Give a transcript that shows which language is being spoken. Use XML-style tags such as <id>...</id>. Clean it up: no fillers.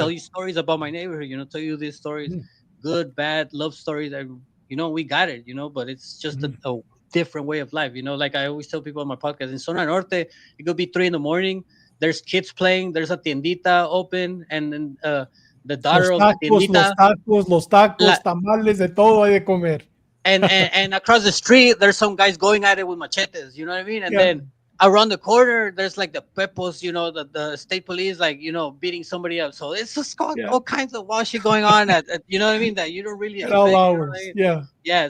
<en>tell you stories about my neighborhood. Tell you these stories, good, bad, love stories. We got it. But it's just a different way of life. Like I always tell people on my podcast, in Zona Norte, it could be 3 a.m. There's kids playing. There's a tiendita open, and then the daughter of the tiendita,</en> <es>Los tacos, tamales, de todo hay de comer.</es> <en>and across the street, there's some guys going at it with machetes. You know what I mean? And then around the corner, there's like the pepos, the state police, like, beating somebody up. So it's just got all kinds of wild shit going on at you know what I mean, that you don't really At expect. all hours. Yeah.</en>